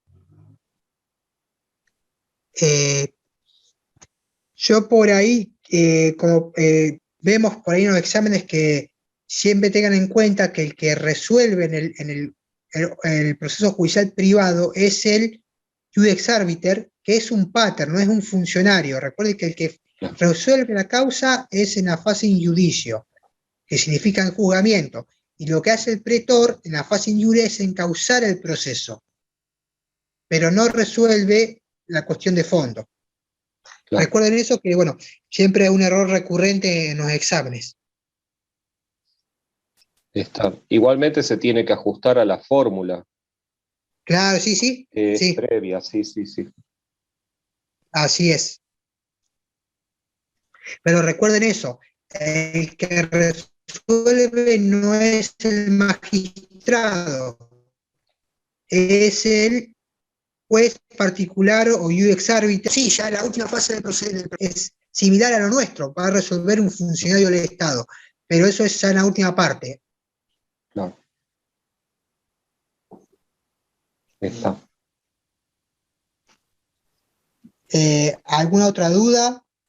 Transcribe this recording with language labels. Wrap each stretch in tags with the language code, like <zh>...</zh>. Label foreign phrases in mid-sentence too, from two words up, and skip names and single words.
<es>Eh, yo por ahí, como vemos por ahí en los exámenes, que siempre tengan en cuenta que el que resuelve el proceso judicial privado es el</es> <la>Judex Arbiter,</la> <es>que es un pater, no es un funcionario. Recuerden que el que resuelve la causa es en la fase</es> <la>in judicio,</la> <es>que significa en juzgamiento. Y lo que hace el pretor en la fase</es> <la>in jure</la> <es>es encauzar el proceso, pero no resuelve la cuestión de fondo. Claro, Recuerden eso, que bueno, siempre es un error recurrente en los exámenes. está. Igualmente se tiene que ajustar a la fórmula Claro, sí, sí, que es sí, previa, sí, sí, sí. así es. Pero recuerden eso, el que resuelve no es el magistrado, es el juez particular o</es> <la>iudex arbiter.</la> <es>Sí, ya en la última fase del proceso es similar a lo nuestro, va a resolver un funcionario del Estado, pero eso es ya en la última parte. Claro, está. ¿Alguna otra duda?</es>